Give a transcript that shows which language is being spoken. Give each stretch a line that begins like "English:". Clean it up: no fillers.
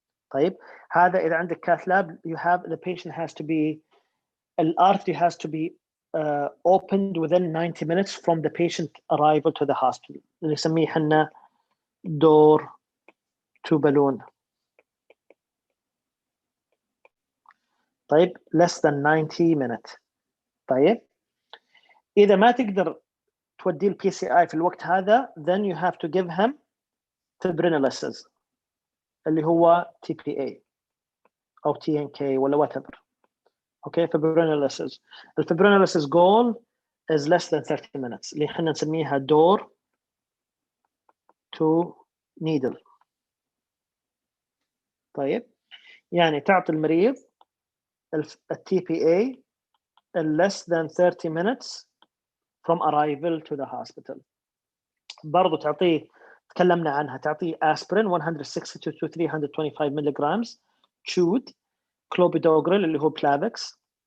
Arabic: طيب هذا إذا عندك
English: cath lab the patient has to be the artery has to be opened within 90 minutes from the patient arrival to the hospital.
Arabic: اللي نسميه حنا door to balloon. طيب
English: less than 90 minutes.
Arabic: طيب إذا ما تقدر تودي ال PCI في الوقت هذا
English: then you have to give him fibrinolysis
Arabic: اللي هو TPA أو TNK ولا whatever.
English: Okay fibrinolysis. الfibrinolysis goal is less than 30 minutes
Arabic: اللي احنا نسميها
English: door to needle.
Arabic: طيب يعني تعطي المريض
English: TPA less than 30 minutes from arrival to the hospital.
Arabic: برضو تعطيه تكلمنا عنها، تعطيه aspirin
English: 160 to 325 milligrams chewed،
Arabic: clopidogrel اللي هو بلافكس